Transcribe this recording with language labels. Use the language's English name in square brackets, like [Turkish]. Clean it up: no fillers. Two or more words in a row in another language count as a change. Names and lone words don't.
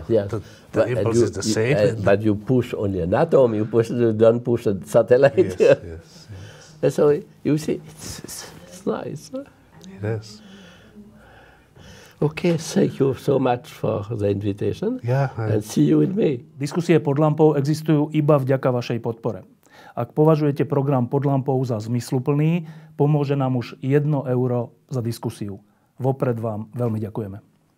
[English] impulse is the same. But you push only an atom. You don't push a satellite. Yes. And so you see, it's nice. Huh? It is. Okay, thank you so much for the invitation. Yeah, and see you in May. [Slovak] Diskusie pod lampou existujú iba vďaka vašej podpore. Ak považujete program pod lampou za zmysluplný, pomôže nám už 1 euro za diskusiu. Vopred vám veľmi ďakujeme.